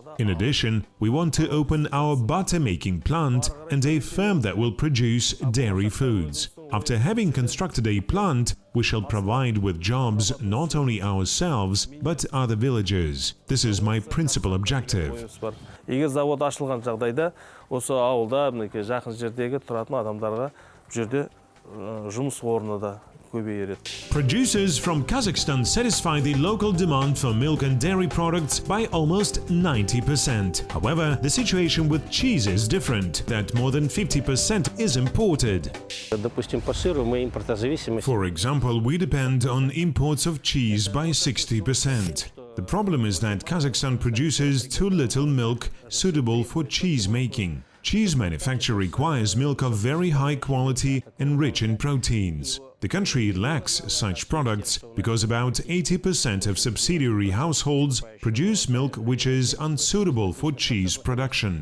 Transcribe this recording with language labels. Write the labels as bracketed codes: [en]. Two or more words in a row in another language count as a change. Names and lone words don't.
[en] In addition, we want to open our butter-making plant and a firm that will produce dairy foods. After having constructed a plant, we shall provide with jobs not only ourselves, but other villagers. This is my principal objective. [kk] Егер завод ашылған жағдайда, осы ауылда, мінекей жақын жердегі тұратын адамдарға бұл жерде жұмыс орны да көбейер еді. [en] Producers from Kazakhstan satisfy the local demand for milk and dairy products by almost 90%. However, the situation with cheese is different, that more than 50% is imported. [ru] Допустим, по сыру мы импортозависимы. [en] For example, we depend on imports of cheese by 60%. The problem is that Kazakhstan produces too little milk suitable for cheese making. Cheese manufacture requires milk of very high quality and rich in proteins. The country lacks such products because about 80% of subsidiary households produce milk which is unsuitable for cheese production.